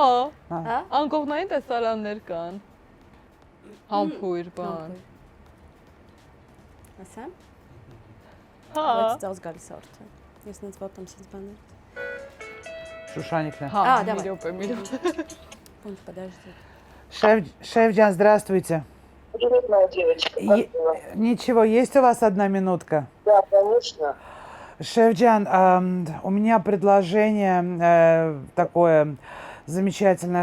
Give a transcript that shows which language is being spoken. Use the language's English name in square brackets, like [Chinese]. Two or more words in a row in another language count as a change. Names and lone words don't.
[Armenian] Հա։ անկողնային տեսարաններ կան։ Համբույր բան։ Ասեմ։ Հա։ Բայց ծავს գալիս արդեն։ Ես նենց ոտամ sense բաներ։ [Russian] Шушаникна. [Armenian] Հա, [Russian] А, давай. [Armenian] մի րոպե։ [Russian] Пункт, подожди. Шеф Здравствуйте. Привет, моя девочка. Как дела? Ничего, есть у вас одна минутка? Да, конечно. Шефджан, у меня предложение такое замечательное.